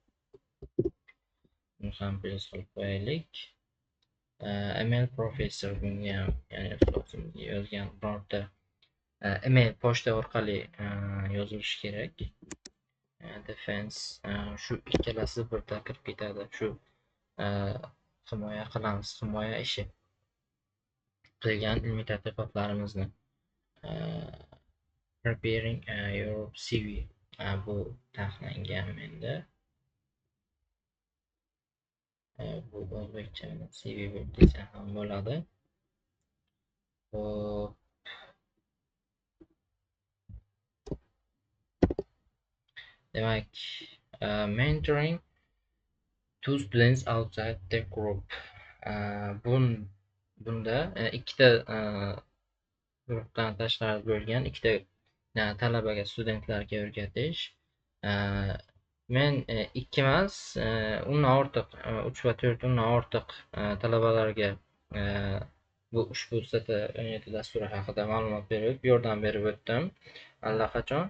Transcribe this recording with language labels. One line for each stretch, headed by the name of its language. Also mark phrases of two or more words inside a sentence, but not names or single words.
Uzbek: Buni ham plus qilib qo'yaylik.
English: Email professor
Uzbek: bunga ham, ya'ni ustozimga yozgan birorta email pochta orqali yozilishi kerak. Defense shu ikkalasi birda kirib ketadi. Shu himoya qilamiz, himoya ishi qilgan ilmiy tadqiqotlarimizni.
English: Preparing your CV
Uzbek: bu taxlangan menda. Bu o'zbekcha CV bo'lib desa ham bo'ladi. Demak,
English: mentoring two students outside the group.
Uzbek: Bunda ikkita guruhdan tashqari bo'lgan ikkita talabaga, studentlarga o'rgatish. Men 2 emas, undan ortiq 3 va 4 undan ortiq talabalarga bu ushbu ST17 dasturi haqida ma'lumot berib, yordam berib o'tdim allaqachon.